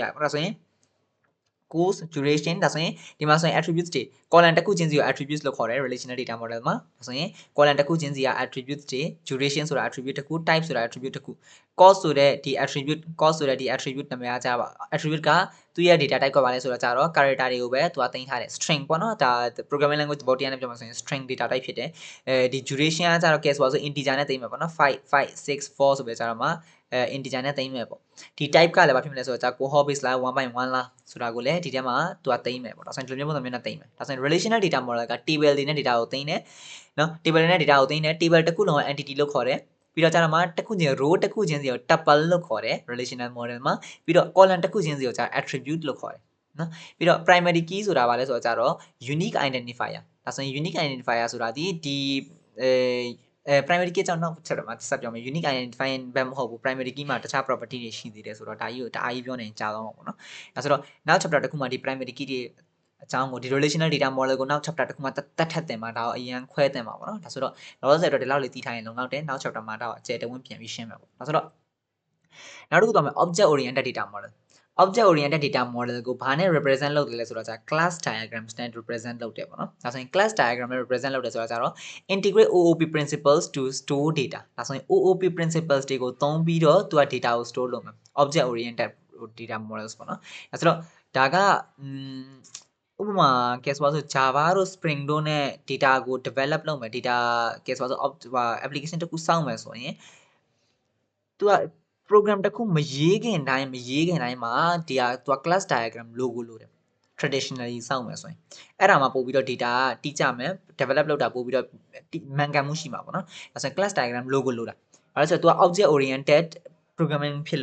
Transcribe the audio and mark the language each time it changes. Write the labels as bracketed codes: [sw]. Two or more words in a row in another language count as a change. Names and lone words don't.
[my] ရတယ်ပေါ့ဒါဆိုရင် [en] course duration [my] ဒါဆိုရင်ဒီမှာဆိုရင် attributes တွေ column တစ်ခုချင်းစီကို attributes လို့ခေါ်တယ် [en] relational data model [my] မှာဒါဆိုရင် column တစ်ခုချင်းစီက attributes တွေ duration ဆိုတာ attribute တစ်ခု type ဆိုတာ attribute တစ်ခု cost ဆိုတဲ့ဒီ attribute နာမည်ကကြပါ attribute ကသူ့ရဲ့ [en] data type [my] ကပါလဲဆိုတော့ကြတော့ character တွေကိုပဲသူကသိမ်းထားတယ် string ပေါ့နော်ဒါ [en] programming language [my] ဘောတရားနဲ့ပြောမှာဆိုရင် [en] string data type [my] ဖြစ်တယ်ဒီ duration ကကြတော့ case ဆို integer နဲ့သိမ်းမှာပေါ့နော်5 6 4ဆိုပဲကြတော့မှာinteger နဲ့သိမ်းမယ်ပေါ့ဒီ type ကလည်းဘာဖြစ်မလဲဆိုတော့ [en] cohort base [my] လား 1/1 လားဆိုတာကိုလည်းဒီထဲမှာသူကသိမ်းမယ်ပေါ့ဒါဆိုရင်ဒီလိုမျိုးပုံစံမျိုးနဲ့သိမ်းမယ်ဒါဆိုရင် [en] relational data model [my] က table တွေနဲ့ data ကိုသိမ်းတယ်နော် table တွေနဲ့ data ကိုသိမ်းတယ် table တစ်ခုလုံးက entity လို့ခေါ်တယ်ပြီးတော့ကျတော့မှတစ်ခုချင်း row တစ်ခုချင်းစီကို tuple လို့ခေါ်တယ် [en] relational model [my] မှာပြီးတော့ column တစ်ခုချင်းစီကိုကျ attribute လို့ခေါ်တယ်နော်ပြီးတော့ [en] primary key [my] ဆိုတာဘာလဲဆိုတော့ကျတော့ [en] unique identifier [my] ဒါဆိုရင် [en] unique identifier [my] ဆိုတာဒီ [en] primary key [my] ကြောင့်နောက်ချက်တော့မှာဆက်ပြောမယ် [en] unique identifying [my] ဘက်မဟုတ်ဘူး [en] primary key [my] မှာတခြား property တွေရှိသေးတယ်ဆိုတော့ဒါကြီးကိုတအားကြီးပြောနေကြတော့မှာပေါ့နော်ဒါဆိုတော့နောက် chapter တစ်ခုမှာဒီ [en] primary key [my] တွေအကြောင်းကိုဒီ [en] relational data [my] model ကိုနောက် chapter တစ်ခုမှတတ်ထက်တင်မှာဒါကိုအရင်ခွဲတင်မှာပေါ့နော်ဒါဆိုတော့လောလောဆယ်တော့ဒီလောက်လေးသိထားရင်လုံလောက်တယ်နောက် chapter မှာတော့အကျယ်တဝင်းပြန်ပြီးရှင်းမယ်ပေါ့ဒါဆိုတော့နောက်တစ်ခုတော့မယ် [en] object oriented data model object oriented data model [my] ကိုဘာနဲ့ represent လုပ်တယ်လဲဆိုတော့ [en] class diagrams [my] နဲ့ represent လုပ်တယ်ပေါ့နော်ဒါဆိုရင် [en] class diagram [my] နဲ့ represent လုပ်တယ်ဆိုတာကြတော့ [en] integrate OOP principles to store data [my] ဒါဆိုရင် [en] OOP principles [my] တွေကိုသုံးပြီးတော့သူက data ကို store လုပ်မယ် [en] object oriented data models [my] ပေါ့နော်ဒါဆိုတော့ဒါကဥပမာကဲဆိုတော့ Java တို့ Spring တို့ နဲ့ data ကို develop လုပ်မယ် data ကဲဆိုတော့ application တစ်ခုစောင့်မယ်ဆိုရင်သူကprogram တစ်ခုမရေးခင်တိုင်းမှာဒီဟာသူက [en] class diagram logo [my] လို့တယ် traditionally စောင့်မယ်ဆိုရင်အဲ့ဒါမှပို့ပြီးတော့ data ကတိကျမယ် develop လုပ်တာပို့ပြီးတော့မှန်ကန်မှုရှိမှာပေါ့နော်ဒါဆိုရင် [en] class diagram logo [my] လို့တာအဲ့ဒါဆိုတော့ तू [en] object oriented programming [my] ဖြစ်